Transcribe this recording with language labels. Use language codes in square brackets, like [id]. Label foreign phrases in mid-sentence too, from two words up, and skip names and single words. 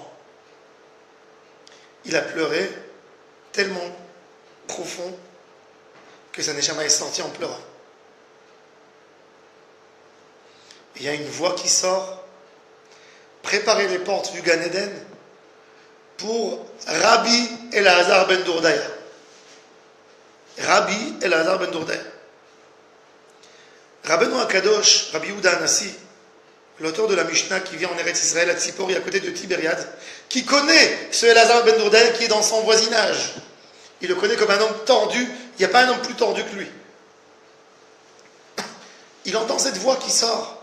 [fr] Il a pleuré tellement profond que sa neshama est sortie en pleurant. Il y a une voix qui sort, préparez les portes du Gan Eden pour Rabbi Elazar ben Dourdaya. Rabbi Elazar ben Dourdaya. Rabbeinu Akadosh, Rabbi Yehuda Hanassi, l'auteur de la Mishnah qui vient en Eretz Israël à Tzipori à côté de Tibériade, qui connaît ce Elazar ben Dourdaya qui est dans son voisinage. Il le connaît comme un homme tordu, il n'y a pas un homme plus tordu que lui. Il entend cette voix qui sort.